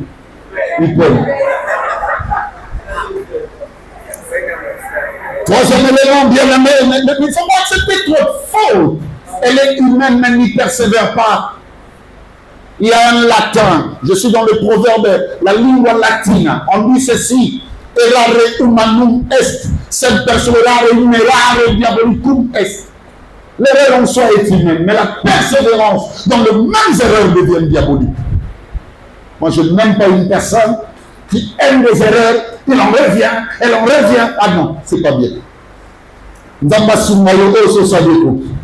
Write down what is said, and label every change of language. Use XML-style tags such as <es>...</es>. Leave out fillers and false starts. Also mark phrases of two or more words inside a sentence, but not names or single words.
<fr>Il paye. Troisième élément, bien aimé, mais il ne faut pas accepter trop faute. Elle est humaine, mais n'y persévère pas. Il y a un latin, je suis dans le proverbe, la</fr> <la>lingua latina,</la> <fr>on dit ceci,</fr> <la>errare humanum est, sed perseverare numerare diabolicum est.</la> <fr>L'erreur en soi est humaine, mais la persévérance dans les mêmes erreurs devient diabolique. Moi, je n'aime pas une personne qui aime des erreurs, il en revient, elle en revient. Ah non, c'est pas bien. Ndambasumayo oso sadeko.</fr>